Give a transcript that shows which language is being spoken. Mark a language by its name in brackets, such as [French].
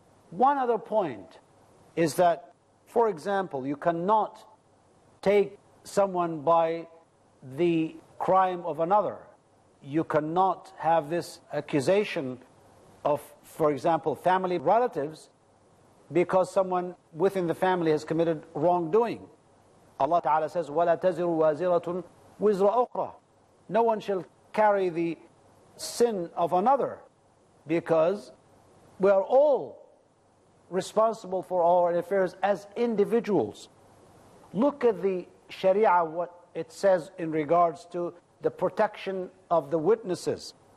[English] One other point is that, for example, you cannot take someone by the crime of another. You cannot have this accusation of, for example, family relatives, because someone within the family has committed wrongdoing. Allah Ta'ala says, [Arabic] وَلَا تَزِرُ وَازِرَةٌ وِزْرَ أُخْرَى. [English] No one shall carry the sin of another, because we are all responsible for our affairs as individuals. Look at the Sharia, what it says in regards to the protection of the witnesses.